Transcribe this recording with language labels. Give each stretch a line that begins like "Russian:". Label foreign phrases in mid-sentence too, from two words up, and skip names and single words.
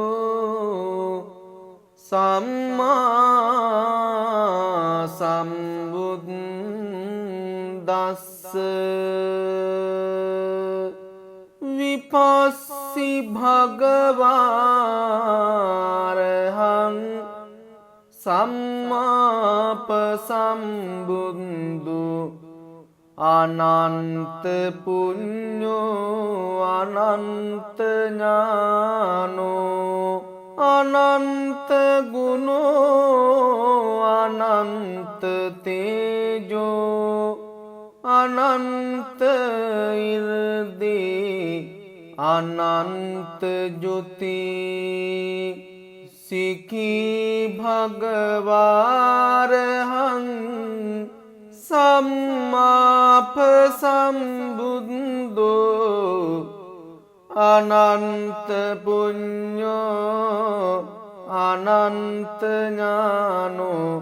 Pali: සම්මා සම්බුද්දස්ස විපස්සී භගවාරහං සම්මාපසම්බුද්ධු අනන්ත පුඤ්ඤෝ අනන්ත ඥානෝ අනන්ත गुणो अनंत तेजो अनंत इर्दि अनंत ज्योति सिखी भगवारहं सम्माप सम्बुद्धो अनंत पुण्यो अनंत ज्ञानो